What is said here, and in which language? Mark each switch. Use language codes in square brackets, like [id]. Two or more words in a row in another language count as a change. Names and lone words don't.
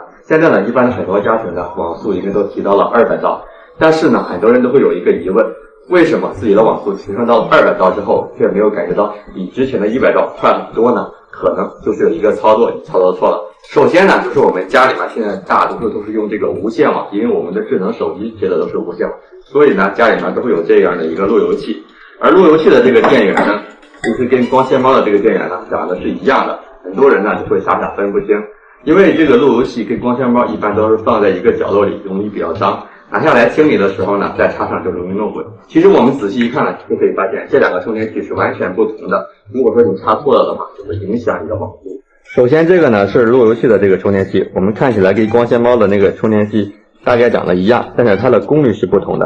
[zh] 现在呢，一般很多家庭的网速已经都提到了200兆，但是呢，很多人都会有一个疑问，为什么自己的网速提升到了200兆之后，却没有感觉到比之前的100兆快很多呢？可能就是有一个操作你操作错了。首先呢，就是我们家里面现在大多数都是用这个无线网，因为我们的智能手机接的都是无线网，所以呢，家里面都会有这样的一个路由器。而路由器的这个电源呢，其實跟光纤猫的這個電源呢長得是一樣的，很多人呢就會傻傻分不清，因為這個路由器跟光纤貓一般都是放在一個角落裡，容易比較髒，拿下來清理的時候呢，再插上就容易弄混。其實我們仔細一看呢，就可以發現這兩個充電器是完全不同的。如果說你插錯了的話，就會影響你的網速。首先這個呢是路由器的這個充電器，我們看起來跟光纖貓的那個充電器大概長得一樣，但是它的功率是不同的。